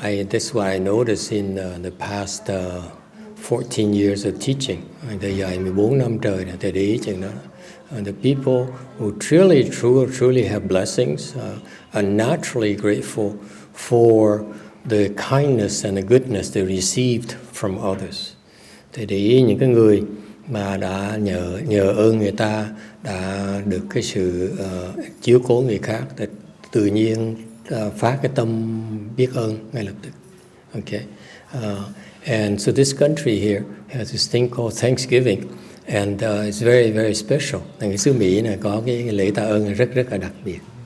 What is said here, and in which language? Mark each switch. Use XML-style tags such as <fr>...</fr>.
<en>That's what I noticed in the past 14 years of teaching.</en> <vi>Thầy dạy 14 năm trời là thầy để ý chừng đó.</vi> <en>The people who truly have blessings are naturally grateful for the kindness and the goodness they received from others.</en> <vi>Thầy để ý những cái người mà đã nhờ ơn người ta, đã được cái sự chiếu cố người khác, thì tự nhiên phát cái tâm biết ơn ngay lập tức.</vi> <en>Okay. And so this country here has this thing called Thanksgiving, and it's very, very special.</en> <vi>Cái xứ Mỹ này có cái lễ tạ ơn rất là đặc biệt.</vi>